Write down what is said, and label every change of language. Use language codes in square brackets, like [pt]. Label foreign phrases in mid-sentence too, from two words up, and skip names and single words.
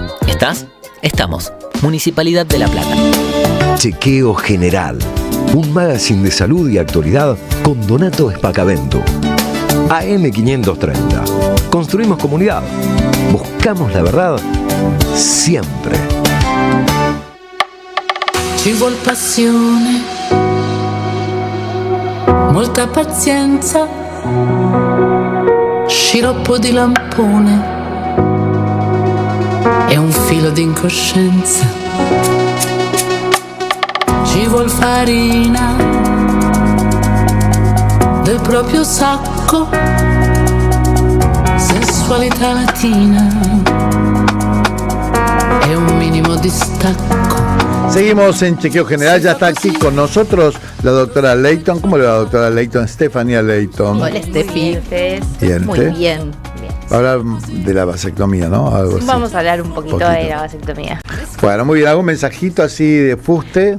[es] ¿Estás? Estamos. Municipalidad de La Plata. Chequeo general. un magazine de salud y actualidad con Donato Espacavento. AM530. Construimos comunidad. Buscamos la verdad siempre. [it] Ci vuol passione, molta pazienza, sciroppo di lampone e un filo di incoscienza. Ci vuol farina del proprio sacco, sensualità latina e un minimo distacco. [es] Seguimos en Chequeo General, ya está aquí con nosotros la doctora Leighton. ¿Cómo le va, doctora Leighton? Estefanía Leighton. Hola, Estefi. Bien, Muy bien. Va a hablar de la vasectomía, ¿no? Algo así. Vamos a hablar un poquito de la vasectomía. Bueno, muy bien. ¿Algún mensajito así de fuste?